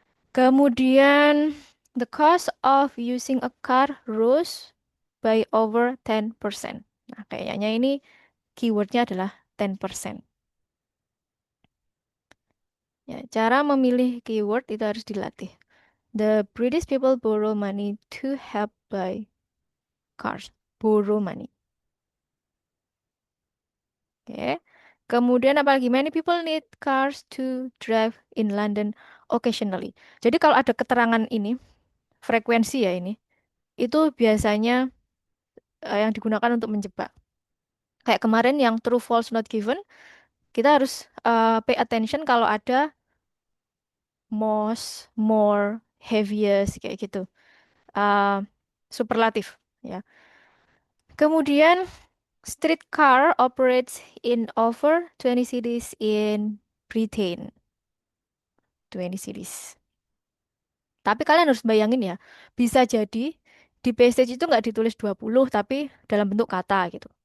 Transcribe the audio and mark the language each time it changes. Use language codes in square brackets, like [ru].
[id] Kemudian, [en] the cost of using a car rose by over 10%. [id] Nah, kayaknya ini keywordnya adalah 10%. Ya, cara memilih keyword itu harus dilatih. [en] The British people borrow money to help buy cars. Borrow money. [id] Oke. Kemudian apalagi [en] many people need cars to drive in London occasionally. [id] Jadi kalau ada keterangan ini, frekuensi ya ini, itu biasanya yang digunakan untuk menjebak. Kayak kemarin yang [en] true false not given, [id] kita harus [en] pay attention [id] kalau ada [en] most, more, heaviest [id] kayak gitu. Uh, Superlatif ya. Kemudian [en] streetcar operates in over 20 cities in Britain. 20 cities. [id] Tapi kalian harus bayangin ya, bisa jadi di passage itu nggak ditulis 20 tapi dalam bentuk kata gitu.